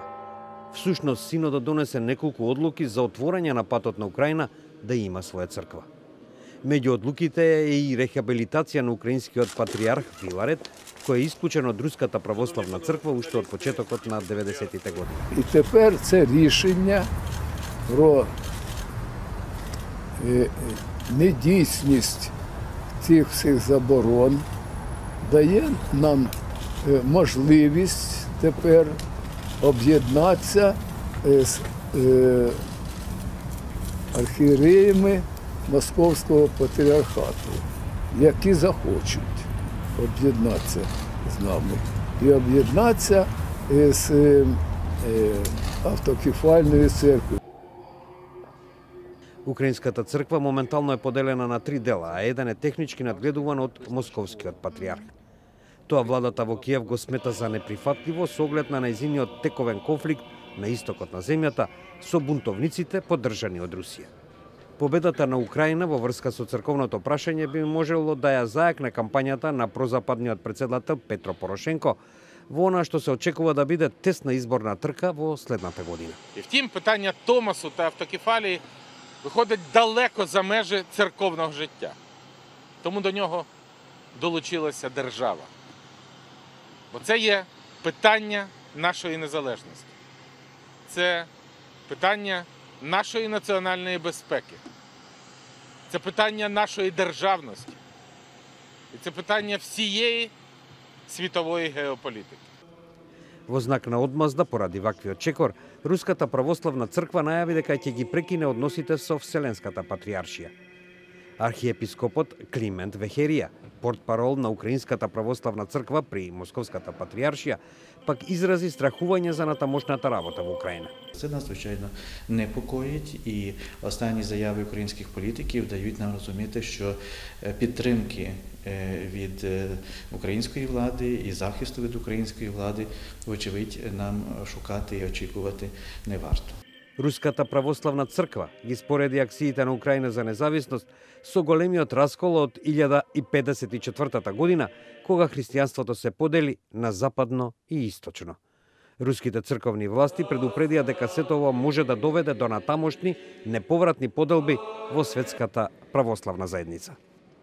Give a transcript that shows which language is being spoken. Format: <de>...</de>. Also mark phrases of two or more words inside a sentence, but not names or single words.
<mk>Всушност, синодот донесе неколку одлуки за отворање на патот на Украина да има своја црква. Меѓу одлуките е и рехабилитација на украинскиот патриарх Филарет, кој е исклучен од Руската православна црква уште од почетокот на 90-тите години.</mk> <uk>І тепер це рішення про недійсність цих всіх заборон дає нам можливість тепер об'єднатися з архієреями Московського патріархату, які захочуть об'єднатися з нами і об'єднатися з автокефальною церквою.</uk> <mk>Украинската црква моментално е поделена на три дела, а еден е технички надгледуван од Московскиот патриарх. Тоа владата во Киев го смета за неприфатливо со оглед на нејзиниот тековен конфликт на истокот на земјата со бунтовниците поддржани од Русија. Победата на Украина во врска со црковното прашање би можело да ја зајакне кампањата на прозападниот председател Петро Порошенко во она што се очекува да биде тесна изборна трка во следната година.</mk> <uk>І втім, питання Томосу та автокефалії виходить далеко за межі церковного життя. Тому до нього долучилася держава. Бо це є питання нашої незалежності. Це питання нашої національної безпеки. Це питання нашої державності. І це питання всієї світової геополітики.</uk> <mk>Во знак на одмазда поради ваквиот чекор, Руската православна црква најави дека ќе ги прекине односите со Вселенската патриаршија. Архиепископот Климент Вехерија, портпарол на Украинската православна црква при Московската патриаршија, пак изрази страхување за натамошната работа во Украина.</mk> <uk>Це нас, звичайно, непокоїть, і останні заяви українських політиків дають нам розуміти, що підтримки від української влади і захисту від української влади, вочевидь, нам шукати і очікувати не варто.</uk> <mk>Руската православна црква ги спореди акциите на Украина за независност со големиот раскол од 1054 година, кога христијанството се подели на западно и источно. Руските црковни власти предупредија дека сето ова може да доведе до натамошни неповратни поделби во светската православна заедница.</mk>